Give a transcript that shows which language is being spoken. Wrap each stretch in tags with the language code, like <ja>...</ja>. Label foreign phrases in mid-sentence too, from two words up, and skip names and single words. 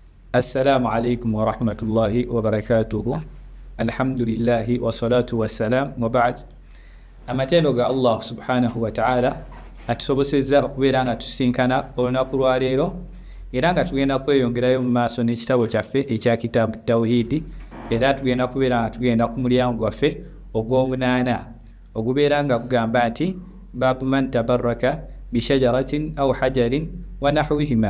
<ar>السلام عليكم ورحمة الله وبركاته الحمد لله والصلاة والسلام وبعد.</ar> <lg>Amatendo ga Allah</lg> <ar>سبحانه وتعالى</ar> <lg>atusobosezza okubeera nga tusinkana olunaku lwa leero era nga tugenda kweyongerayo mu maaso n'ekitabo kyaffe ekya kitaabu tawhidi, era tugenda kubeera nga tugenda ku mulyango gwaffe ogw'omunaana ogubeera nga gugamba nti</lg> <ar>باب من تبرك بشجرة أو حجر ونحوهما.</ar>